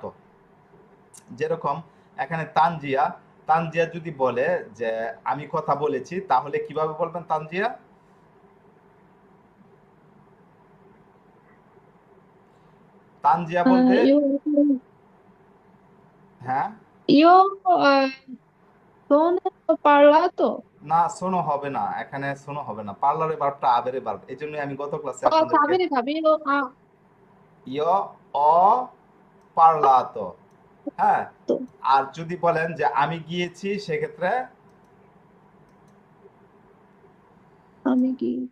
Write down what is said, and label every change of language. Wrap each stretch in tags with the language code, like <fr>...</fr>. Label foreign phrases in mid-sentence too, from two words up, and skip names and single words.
<bn>যেরকম এখানে তানজিয়া, তানজিয়া যদি বলে যে আমি কথা বলেছি, তাহলে কিভাবে বলবেন তানজিয়া, তানজিয়া বলবে, io, হ্যাঁ,</bn> <it>io sono parlato.</it> <bn>না শোনো হবে না, এখানে শোনো হবে না, পার্লারে ভার্বটা আবেরে ভার্ব, এই জন্য আমি গত ক্লাসে Oh, আপনাদেরকে capito. Ah,</bn> <it>io ho parlato, হ্যাঁ।</it> <bn>to. আর যদি বলেন যে আমি গিয়েছি সেক্ষেত্রে Amici.</bn>